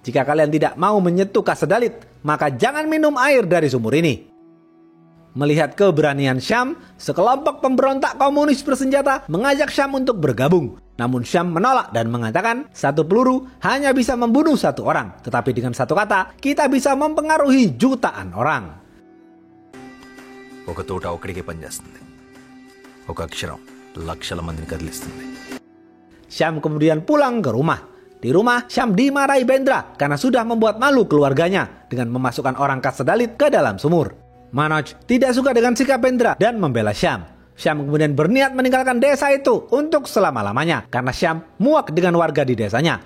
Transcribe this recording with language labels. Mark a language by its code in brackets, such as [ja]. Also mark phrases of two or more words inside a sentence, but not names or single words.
[id] Jika kalian tidak mau menyentuh kasta Dalit, maka jangan minum air dari sumur ini. Melihat keberanian Syam, sekelompok pemberontak komunis bersenjata mengajak Syam untuk bergabung. Namun Syam menolak dan mengatakan, satu peluru hanya bisa membunuh satu orang. Tetapi dengan satu kata, kita bisa mempengaruhi jutaan orang. [te] ఒక తోట ఒక్కడికే పనిచేస్తుంది. ఒక అక్షరం లక్షల మందిని కదిలిస్తుంది. [id] Syam kemudian pulang ke rumah. Di rumah, Syam dimarahi Bendra karena sudah membuat malu keluarganya dengan memasukkan orang kasta Dalit ke dalam sumur. Manoj tidak suka dengan sikap Bendra dan membela Syam. Syam kemudian berniat meninggalkan desa itu untuk selama-lamanya karena Syam muak dengan warga di desanya.